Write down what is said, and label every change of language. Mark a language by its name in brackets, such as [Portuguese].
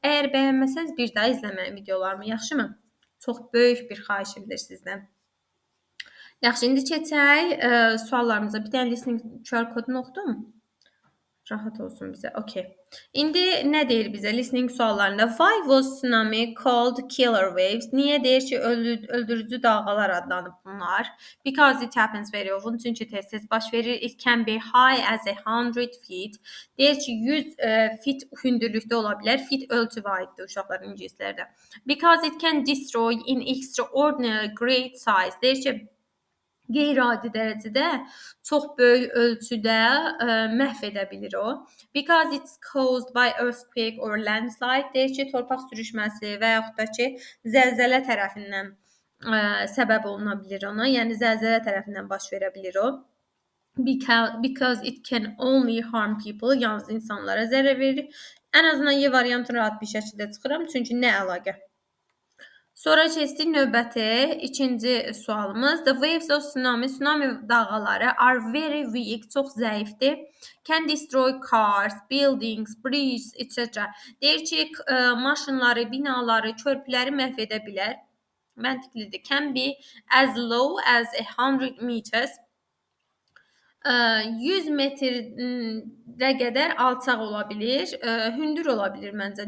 [Azerbaijani] Əgər bəyənməsəz, bir daha izləməyin videolarımı, yaxşımı? Çox böyük bir xahişimdir sizdən. Yaxşı, indi keçək suallarımıza. Bir dənə listening QR kodunu oxudum. Rahat olsun bizə. Okay. İndi nə deyir bizə listening suallarında? [English] Why was tsunami called killer waves? [Azerbaijani] Niyə deyir ki, öldürücü dalğalar adlanıb bunlar? [English] Because it happens very often. [Azerbaijani] Çünki tez-tez baş verir. [English] It can be high as 100 feet. [Azerbaijani] Deyir ki, 100 fit hündürlükdə ola bilər. Fit ölçü aiddir uşaqlar ingilislərdə. [English] Because it can destroy in extraordinary great size. [Azerbaijani] Deyir ki, qeyri-adi dərəcədə çox böyük ölçüdə məhv edə bilir o. [English] Because it's caused by earthquake or landslide, [Azerbaijani] deyir ki, torpaq sürüşməsi və yaxud da ki, zəlzələ tərəfindən səbəb oluna bilir ona. Yəni, zəlzələ tərəfindən baş verə bilir o. [English] Because it can only harm people, [Azerbaijani] yalnız insanlara zərər verir. Ən azından Y variantını rahat bir şəkildə çıxıram, çünki nə əlaqə? Sonra keçdik növbəti ikinci sualımız. [English] The waves of tsunami, [Azerbaijani] tsunami dalğaları [English] are very weak, [Azerbaijani] çox zəifdir. [English] Can destroy cars, buildings, bridges, etc. [Azerbaijani] Deyir ki, maşınları, binaları, körpüləri məhv edə bilər. Məntiqlidir. [English] Can be as low as 100 meters. [Azerbaijani] 100 metrə qədər alçaq ola bilir, hündür ola bilir məncə.